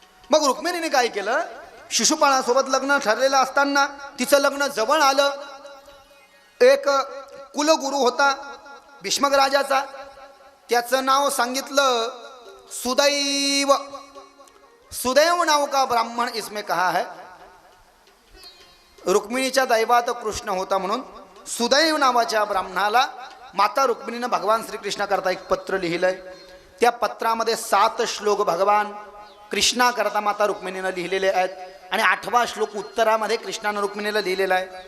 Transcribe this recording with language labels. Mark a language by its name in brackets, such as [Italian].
[Marathi] मग रुक्मिणीने काय केलं? शिशुपाळासोबत लग्न ठरलेलं असताना तिचं लग्न जवळ आलं. एक कुलगुरू होता भीष्मक राजाचा, त्याचं नाव सांगितलं सुदैव. [Hindi] सुदैव नाव का ब्राह्मण इसमें कहा है. [Marathi] रुक्मिणीच्या दैवात कृष्ण होता म्हणून सुदैव नावाच्या ब्राह्मणाला माता रुक्मिणीनं भगवान श्रीकृष्णाकरता एक पत्र लिहिलंय. त्या पत्रामध्ये 7 श्लोक भगवान कृष्णाकरता माता रुक्मिणीनं लिहिलेले आहेत आणि 8वा श्लोक उत्तरामध्ये कृष्णानं रुक्मिणीला लिहिलेला आहे.